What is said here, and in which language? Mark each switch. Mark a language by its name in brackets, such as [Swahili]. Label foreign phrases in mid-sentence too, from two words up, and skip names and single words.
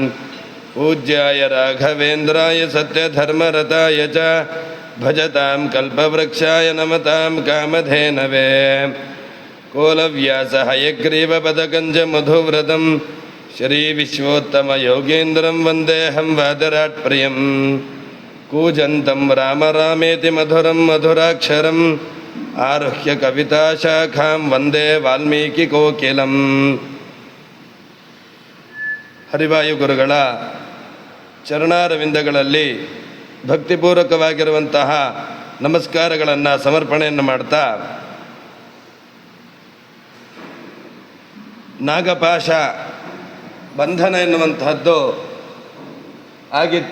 [Sanskrit] ಪೂಜ್ಯಾಯ ರಾಘವೇಂದ್ರಾಯ ಸತ್ಯಧರ್ಮರತಾಯ ಚ ಭಜತಾಂ ಕಲ್ಪವೃಕ್ಷಾಯ ನಮತಾಂ ಕಾಮಧೇನವೇ ಕೋಲವ್ಯಾಸ ಹಯಗ್ರೀವ ಪದಕಂಜ ಮಧುವ್ರತಂ ಶ್ರೀ ವಿಶ್ವೋತ್ತಮ ಯೋಗೇಂದ್ರಂ ವಂದೇಹಂ ವಾದರಾಟ್ ಪ್ರಿಯಂ ಕೂಜಂತಂ ರಾಮ ರಾಮೇತಿ ಮಧುರಂ ಮಧುರಾಕ್ಷರಂ ಆರುಹ್ಯ ಕವಿತಾ ಶಾಖಾಂ ವಂದೇ ವಾಲ್ಮೀಕಿ ಕೋಕಿಲಂ. [Kannada] ಹರಿವಾಯು ಗುರುಗಳ ಚರಣಾರವಿಂದಗಳಲ್ಲಿ ಭಕ್ತಿಪೂರ್ವಕವಾಗಿರುವಂತಹ ನಮಸ್ಕಾರಗಳನ್ನು ಸಮರ್ಪಣೆಯನ್ನು ಮಾಡ್ತಾ, ನಾಗಪಾಶ ಬಂಧನ ಎನ್ನುವಂತಹದ್ದು ಆಗಿತ್ತು.